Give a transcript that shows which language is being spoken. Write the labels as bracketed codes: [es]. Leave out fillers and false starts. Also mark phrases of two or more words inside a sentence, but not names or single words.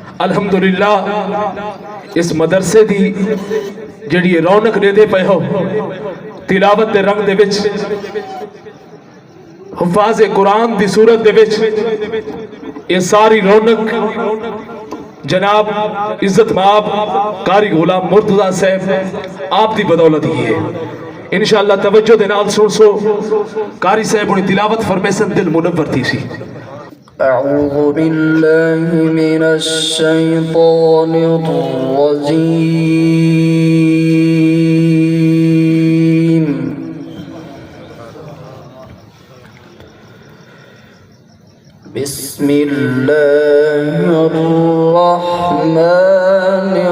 [skr] الحمدللہ اس مدرسے دی جیہڑی رونق ڈیندے پئے ہو تلاوت دے رنگ دے وچ حفاظ قرآن دی صورت دے وچ اے ساری رونق جناب عزت مآب قاری غلام مرتضیٰ صاحب آپ دی بدولت ہی ہے. ان شاء اللہ توجہ دے نال سن سو قاری صاحب انہاں تلاوت فرمیسن دل منور تھی سی. [ar] أعوذ بالله من الشيطان الرجيم بسم الله الرحمن